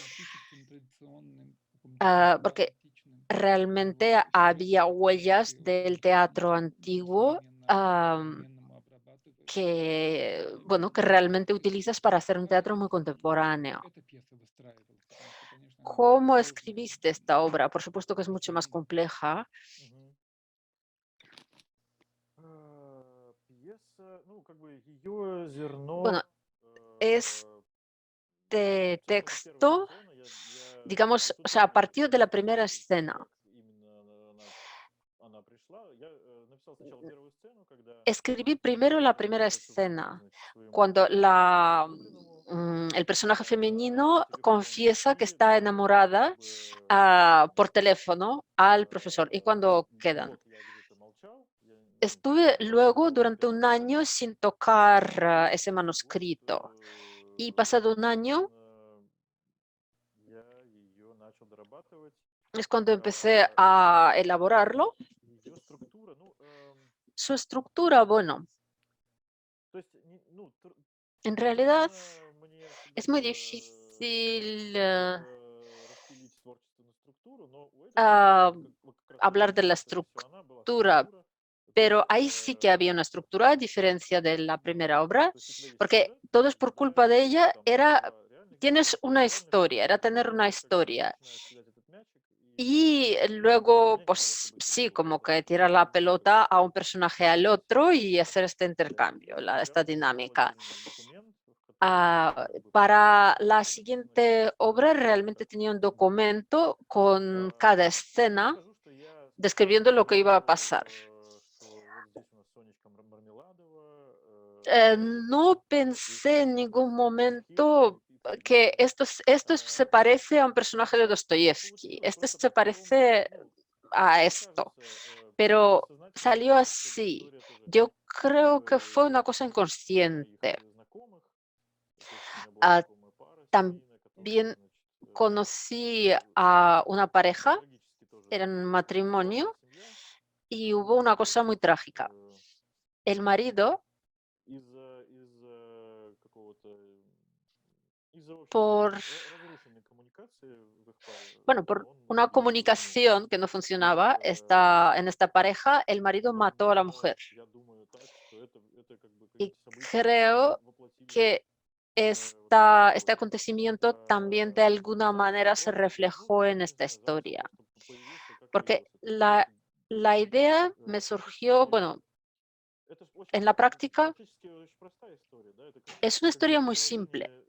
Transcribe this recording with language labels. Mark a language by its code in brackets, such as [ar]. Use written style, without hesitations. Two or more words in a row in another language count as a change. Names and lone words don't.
[es] porque realmente había huellas del teatro antiguo que, bueno, que realmente utilizas para hacer un teatro muy contemporáneo. ¿Cómo escribiste esta obra? Por supuesto que es mucho más compleja. [ru] Мгм. Пьеса, ну, как бы ее зерно, [es] Bueno, este [ru] особенно первая [es] texto, [ru] сцена, я [es] digamos, [ru] тот [es] o sea, a [ru] момент [es] partir de la primera [ru] помню, [es] escena, [ru] как именно она пришла. Я написал сначала первую сцену, когда [es] escribí primero la primera [ru] возвращается, [es] escena, [ru] значит, к своему [es] cuando [ru] возлюбленному, [es] el personaje femenino [ru] по телефону, [es] confiesa que [ru] и [es] está [ru] как [es] enamorada [ru] бы [es] por teléfono al profesor y cuando quedan. [ru] год я где-то молчал, я, ну, [es] Estuve luego [ru] не [es] durante un [ru] пересекался, [es] año sin tocar ese [ru] и вот [es] manuscrito y pasado un año [ru] собственно, я ее начал дорабатывать. [es] es cuando empecé a elaborarlo. [ru] Ее структура, ну, [es] Su estructura, bueno, [ru] то есть, ну, [es] en realidad [ru] трудно мне всегда [es] es muy [ru] было [es] difícil [ru] распилить творчество на структуру, но у этой картины ah, вот как раз [es] hablar de la [ru] отличие, то, что она была [es] estructura, [ru] структура, то [es] pero [ru] есть, [es] ahí sí que había una estructura, a diferencia de la primera obra, [ru] то есть у тебя есть [es] porque [ru] сюжет, [es] todo es por [ru] да, [es] culpa de [ru] и [es] ella, [ru] там [es] era, [ru] два реальных [es] tienes [ru] героя, [es] una [ru] реальный [es] historia, [ru] сюжет, [es] era [ru] и [es] tener una [ru] ты как бы [es] historia. [ru] начинаешь кидать этот мячик, [es] Y [ru] и [es] luego, [ru] мяч был [es] pues [ru] особо [es] sí, [ru] тяжелый [es] como que [ru] бросать. [es] tirar la [ru] Вот. [es] pelota a un personaje al otro y hacer este intercambio, [ru] И [es] esta [ru] я создал [es] dinámica. [ru] отдельный документ, в котором как бы прописал [es] Para la [ru] каждую сцену [es] siguiente obra realmente [ru] так, [es] tenía un [ru] да. [es] documento con cada [ru] Не [es] escena [ru] скажу, что я специально [es] describiendo lo que iba a [ru] думал, [es] pasar. [ru] что вот здесь у нас Сонечка Мармеладова, [es] No [ru] здесь [es] pensé en ningún [ru] Достоевский, [es] momento [ru] и [es] que esto se parece a un personaje de [ru] так [es] Dostoyevsky, [ru] получилось [es] este [ru] просто [es] se [ru] потом, [es] parece [ru] ну, [es] a [ru] мне [es] esto, [ru] кажется, [es] pero [ru] бессознательно [es] salió [ru] это все [es] así. [ru] история тоже [es] Yo creo que fue una э, cosa [ru] моих [es] inconsciente. [ru] знакомых. То есть у меня была Ah, знакомая пара, семейная, которая, [es] también [ru] значит, [es] conocí a una pareja, [ru] трагически тоже [es] eran un [ru] упавшая [es] matrimonio, [ru] семья, [es] y hubo [ru] вот, [es] una cosa muy trágica. El marido, [ru] из-за какого-то, из-за, в общем, [es] por [ru] разрушенной коммуникации, [es] Bueno, por una comunicación que no funcionaba en esta pareja, el marido mató a la mujer. Y creo que este acontecimiento también de alguna manera se reflejó en esta historia, porque la idea me surgió, bueno, en la práctica es una historia muy simple.